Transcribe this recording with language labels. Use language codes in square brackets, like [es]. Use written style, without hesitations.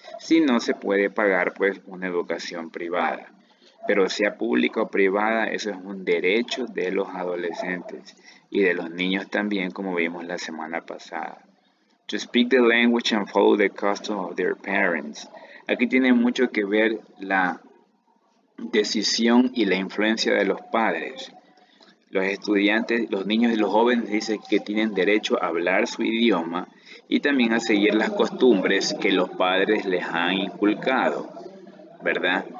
[es] Si no se puede pagar, pues, una educación privada. Pero sea pública o privada, eso es un derecho de los adolescentes y de los niños también, como vimos la semana pasada. [en] To speak the language and follow the custom of their parents. [es] Aquí tiene mucho que ver la decisión y la influencia de los padres. Los estudiantes, los niños y los jóvenes dicen que tienen derecho a hablar su idioma y también a seguir las costumbres que los padres les han inculcado, ¿verdad?